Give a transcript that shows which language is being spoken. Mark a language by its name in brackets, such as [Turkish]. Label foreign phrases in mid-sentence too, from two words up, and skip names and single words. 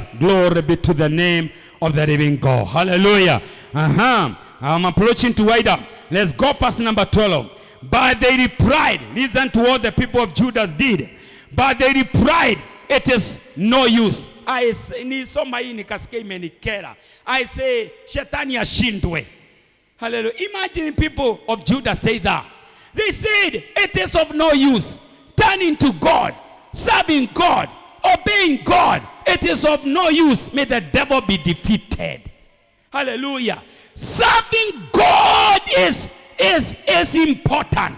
[English] Glory be to the name of the living God. Hallelujah. I'm approaching to wind up. Let's go verse number 12. But they replied, listen to what the people of Judah did. But they replied, it is no use. I say, [Swahili] nisoma hii nikasikia imenikera. [English] I say, [Swahili] shetani ashindwe. [English] Hallelujah. Imagine people of Judah say that. They said, it is of no use. Turning to God, serving God, obeying God. It is of no use. May the devil be defeated. Hallelujah. Serving God is important.